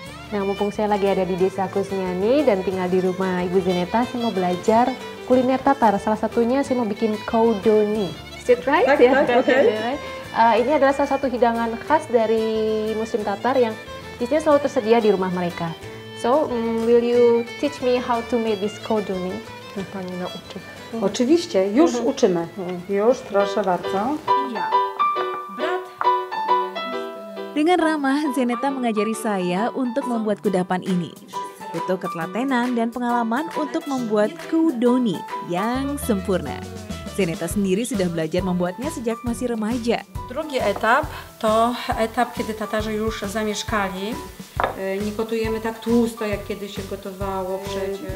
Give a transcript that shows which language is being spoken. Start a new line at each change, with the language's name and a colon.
Indonesian: Nah, mumpung saya lagi ada di desa Krusniani dan tinggal di rumah Ibu Zeneta, saya mau belajar kuliner Tatar. Salah satunya saya mau bikin koudoni.
English: Is it right? Okay.
Indonesian: Ini adalah salah satu hidangan khas dari Muslim Tatar yang biasanya selalu tersedia di rumah mereka.
English: So, will you teach me how to make this koudoni?
Polish: Pani nauczy. Oczywiście, już uczymy. Już, proszę bardzo.
Indonesian: Dengan ramah, Zeneta mengajari saya untuk membuat kudapan ini. Butuh ketelatenan dan pengalaman untuk membuat koudoni yang sempurna. Zeneta sendiri sudah belajar membuatnya sejak masih remaja.
Polish: Drugi etap to etap, kiedy Tatarzy już zamieszkali Nie gotujemy tak tłusto, jak kiedyś się gotowało przecież.